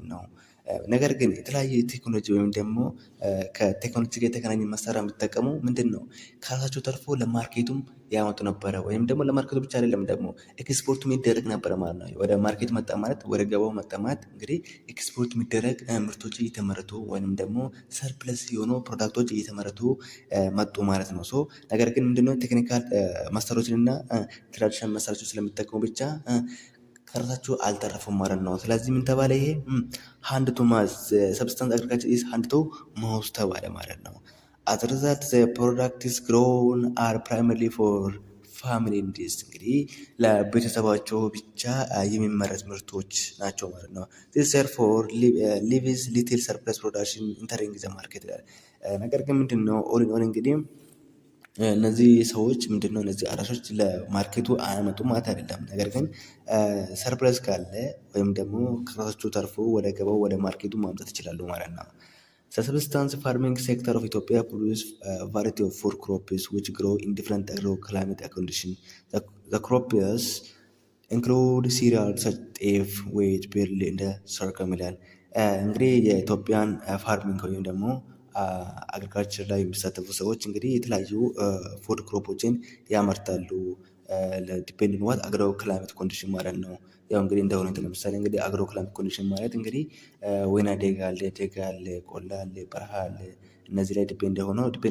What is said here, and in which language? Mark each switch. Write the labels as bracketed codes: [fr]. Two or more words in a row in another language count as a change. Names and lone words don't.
[am] ነው። ነገር ግን የተለያየ ቴክኖሎጂ ወይም ደግሞ ከቴክኖሎጂ ጋር የተገናኘ መሳሪያ የሚጠቀሙ ምንድን ነው ከራሳቸው ተርፎ ለማርኬቱም ያመጡ ነበረ። ወይም ደግሞ ለማርኬቱ ብቻ አይደለም ደግሞ ኤክስፖርት የሚደረግ ነበረ ማለት ነው። ወደ ማርኬት መጣ ማለት ወደ ገባው መጣ ማለት እንግዲህ ኤክስፖርት የሚደረግ ምርቶች እየተመረቱ ወይም ደግሞ ሰርፕለስ የሆኑ ፕሮዳክቶች እየተመረቱ መጡ ማለት ነው። ሶ ነገር ግን ምንድነው ቴክኒካል መሳሪያዎችንና ትራዲሽናል መሳሪያዎችን ስለሚጠቀሙ ብቻ ከራሳቸው አልተረፉም ማለት ነው። ስለዚህ ምን ተባለ? [en] ይሄ hand to mouth substance agriculture is hand to mouth [am] ተባለ ማለት ነው። [en] as a result the product is grown are primarily for family needs [am] እንግዲህ ለቤተሰባቸው ብቻ የሚመረት ምርቶች ናቸው ማለት ነው። [en] this therefore leaves little surplus production entering the market [am] ይላል። ነገር ግን ምንድነው ኦል እንግዲህ እነዚህ ሰዎች ምንድነው እነዚህ አራሾች ለማርኬቱ አያመጡም ማለት አይደለም። ነገር ግን ሰርፕለስ ካለ ወይም ደግሞ ከራሳቸው ተርፎ ወደ ገበያው ወደ ማርኬቱ ማምጣት ይችላሉ ማለት ነው። [en] The subsistence farming sector of Ethiopia produces a variety of food crops which grow in different agroclimatic conditions. The crops include cereals such as ጤፍ፣ wheat, barley and sorghum [am] ይላል። እንግዲህ የኢትዮጵያን ፋርሚንግ ወይም ደግሞ አግሪካልቸር ላይ የሚሳተፉ ሰዎች እንግዲህ የተለያዩ ፉድ ክሮፖችን ያመርታሉ። [en] depend what agro climate condition [am] ማለት ነው። ያው እንግዲህ እንደ ሁኔታው ለምሳሌ እንግዲህ [en] agro climate condition [am] ማለት እንግዲህ ወይና ደጋ አለ፣ ደጋ አለ፣ ቆላ አለ፣ በረሃ አለ። እነዚህ ላይ ዲፔንድ ሆኖ ዲፔንድ